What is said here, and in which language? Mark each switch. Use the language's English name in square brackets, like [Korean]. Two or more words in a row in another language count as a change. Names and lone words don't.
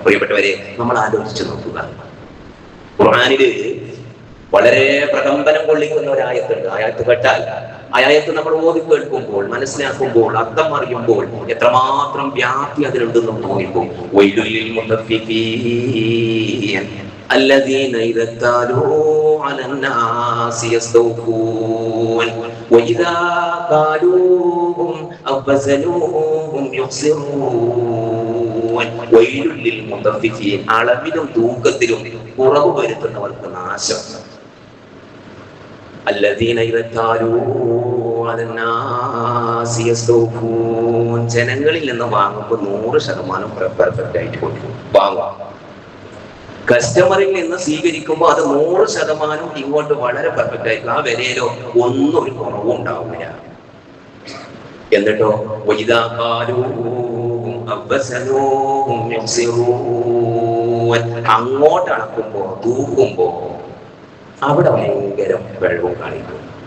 [Malayalam] പ്രിയപ്പെട്ടവരെ, നമ്മൾ ആലോചിച്ചു നോക്കുക. ഖുർആനില് വളരെ പ്രകമ്പനം കൊള്ളിക്കുന്ന ഒരായത്തുണ്ട്. ആയത്ത് കേട്ടാൽ, ആയത്ത് നമ്മൾ ഓതി കേൾക്കുമ്പോൾ, മനസ്സിലാക്കുമ്പോൾ, അർത്ഥം അറിയുമ്പോൾ എത്രമാത്രം വ്യാപ്തി അതിലുണ്ടെന്നും തോന്നിപ്പോ. [Arabic] ويل للمطففين الذين إذا اكتالوا على الناس يستوفون وإذا قالوهم أو وزنوهم يخسرون ويل للمطففين. [Malayalam] അളവിലും തൂക്കത്തിലും കുറവ് വരുത്തുന്നവർക്ക് നാശം. [Arabic] الذين إذا اكتالوا على الناس يستوفون. [Malayalam] ജനങ്ങളിൽ നിന്ന് വാങ്ങുമ്പോൾ 100% പെർഫെക്റ്റ് ആയിട്ട് കൊടുക്കും, വാങ്ങും. കസ്റ്റമറിൽ നിന്ന് സ്വീകരിക്കുമ്പോൾ അത് 100% ഇങ്ങോട്ട് വളരെ പെർഫെക്റ്റ് ആയിരിക്കും. ആ വിലയിലോ ഒന്നും ഒരു കുറവും ഉണ്ടാവില്ല. എന്നിട്ടോ അങ്ങോട്ട് അളക്കുമ്പോ, തൂക്കുമ്പോ അവിടെ ഭയങ്കര വെള്ളവും കാണിക്കും.